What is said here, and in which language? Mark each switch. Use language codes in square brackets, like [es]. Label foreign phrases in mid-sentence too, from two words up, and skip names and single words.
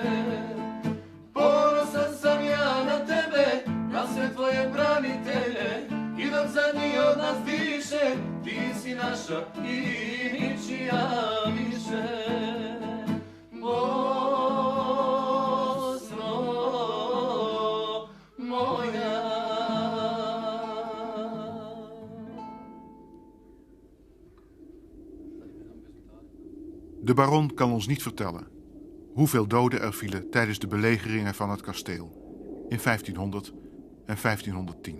[bs] Ponosan sam ja na tebe, na sve tvoje branitelje, i dok sad ni od nas diše, ti si naša i ničija više. Bosno moja. [nl] De baron kan ons niet vertellen hoeveel doden er vielen tijdens de belegeringen van het kasteel in 1500 en 1510.